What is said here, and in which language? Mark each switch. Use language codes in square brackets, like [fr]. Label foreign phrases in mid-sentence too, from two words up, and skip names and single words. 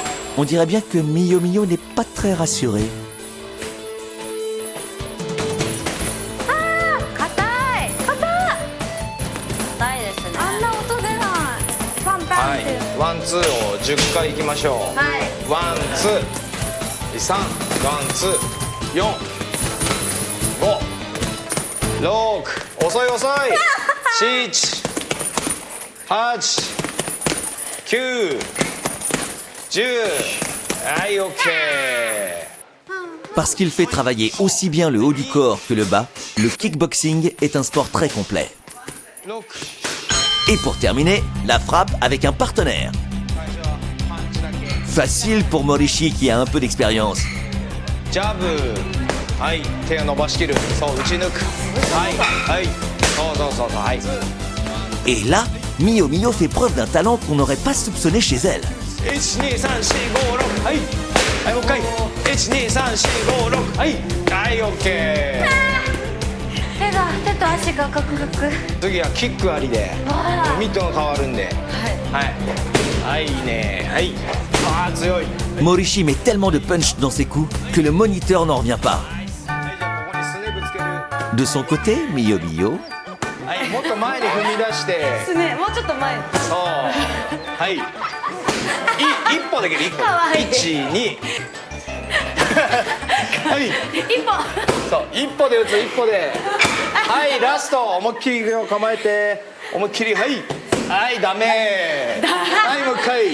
[fr] On dirait bien que Miyo Miyo n'est pas très rassurée. [ja] 硬いですね。あんな音出ない。パンパンはいって。ワンツーを10回いきましょう。はい。ワンツー3ワンツー4 5 6遅い遅い7 8 9 10 はい OK。 [fr] Parce qu'il fait travailler aussi bien le haut du corps que le bas, le kickboxing est un sport très complet. Et pour terminer, la frappe avec un partenaire. Facile pour Morishi qui a un peu d'expérience. [ja] ジャブはい手を伸ばしきるそう打ち抜くはいはいそうそうそうそうはい [fr] Et là, Miyo Miyo fait preuve d'un talent qu'on n'aurait pas soupçonné chez elle. [ja] 12345 はいはいもう一回12345はいはい OK。手と足がカクカク。次はキックありでミットが変わるんではいはいいいねはいあー強い [fr] Morishi met tellement de punch dans ses coups que le moniteur n'en revient pas. [ja] はいじゃあここにすねぶつける [fr] De son côté, Miyo Miyo, [ja] はいもっと前に踏み出してすね、もうちょっと前。そうはい一歩だけで一歩かわいい 12はい一歩。そう一歩で打つ一歩ではいラスト思いっきり構えて思いっきりはいはいダメはいもう一回